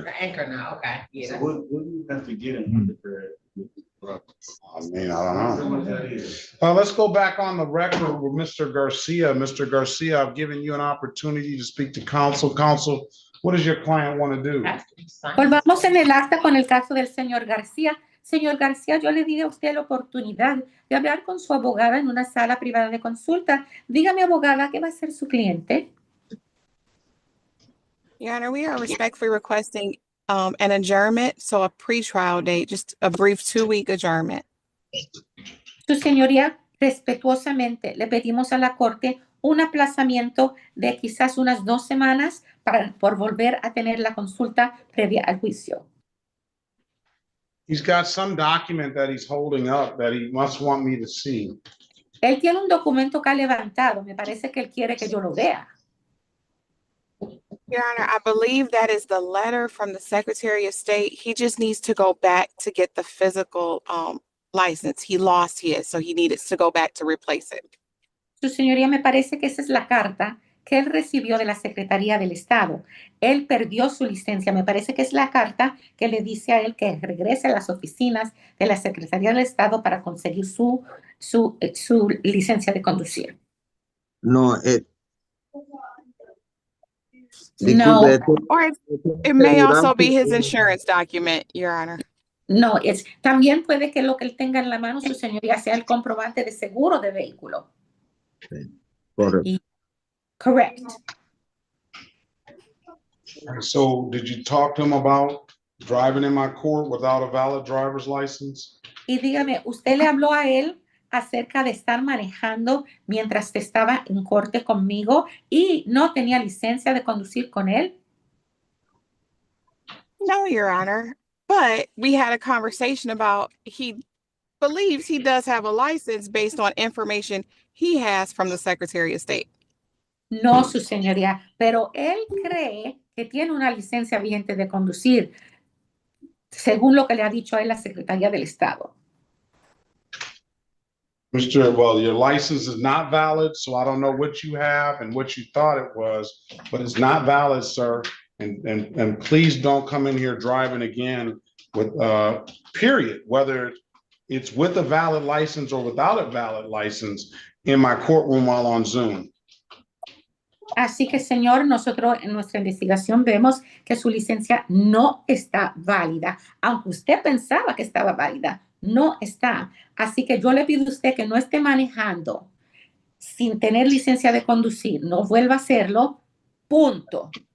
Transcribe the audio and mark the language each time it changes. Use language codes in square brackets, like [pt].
[en] The anchor now. Okay. Yeah. So what do you have to get in undergrad? I mean, I don't know. Let's go back on the record with Mr. Garcia. Mr. Garcia, I've given you an opportunity to speak to counsel. Counsel, what does your client want to do? [es] Volvamos en el acta con el caso del señor García. Señor García, yo le di a usted la oportunidad de hablar con su abogada en una sala privada de consulta. Dígame, abogada, ¿qué va a hacer su cliente? [en] Your Honor, we are respectfully requesting an adjournment, so a pretrial date, just a brief 2-week adjournment. [es] Su señoría, respetuosamente le pedimos a la Corte un aplazamiento de quizás unas 2 semanas por volver a tener la consulta previa al juicio. [en] He's got some document that he's holding up that he must want me to see. [es] Él tiene un documento que ha levantado. Me parece que él quiere que yo lo vea. [en] Your Honor, I believe that is the letter from the Secretary of State. He just needs to go back to get the physical license. He lost his, so he needed to go back to replace it. [es] Su señoría, me parece que esa es la carta que él recibió de la Secretaría del Estado. Él perdió su licencia. Me parece que es la carta que le dice a él que regrese a las oficinas de la Secretaría del Estado para conseguir su licencia de conducir. No, No, disculpe, [en] Or it may also be his insurance document, Your Honor. [es] no, también puede que lo que él tenga en la mano, su señoría, sea el comprobante de seguro de vehículo. correcto. [en] Correct. So did you talk to him about driving in my court without a valid driver's license? [es] Y dígame, ¿usted le habló a él acerca de estar manejando mientras estaba en corte conmigo y no tenía licencia de conducir con él? [en] No, Your Honor. But we had a conversation about he believes he does have a license based on information he has from the Secretary of State. [es] No, su señoría, pero él cree que tiene una licencia vigente de conducir, según lo que le ha dicho a él la Secretaría del Estado. [en] Well, your license is not valid, so I don't know what you have and what you thought it was, but it's not valid, sir. And please don't come in here driving again with, period, whether it's with a valid license or without a valid license in my courtroom while on Zoom. [es] Así que, señor, nosotros en nuestra investigación vemos que su licencia no está válida, aunque usted pensaba que estaba válida, no está. Así que yo le pido a usted que no esté manejando sin tener licencia de conducir, no vuelva a hacerlo, punto.